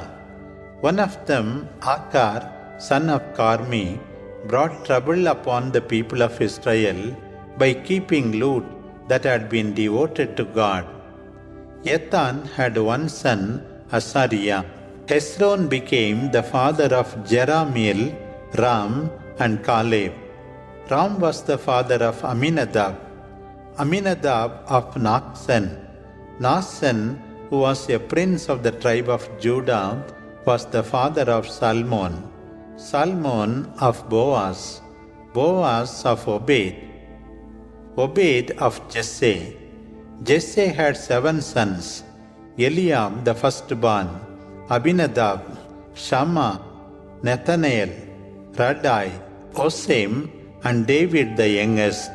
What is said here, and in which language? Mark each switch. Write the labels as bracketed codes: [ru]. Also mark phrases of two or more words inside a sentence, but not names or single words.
[en] One of them, Akar, son of Carmi, brought trouble upon the people of Israel by keeping loot that had been devoted to God. Ethan had 1 son, Asariah. Hezron became the father of Jerahmeel, Ram and Caleb. Ram was the father of Aminadab. Aminadab of Nachsan. Nachsan, who was a prince of the tribe of Judah, was the father of Salmon. Salmon of Boaz. Boaz of Obed. Obed of Jesse. Jesse had 7 sons: Eliam the firstborn, Abinadab, Shammah, Nathanael, Radai, Osem, and David the youngest.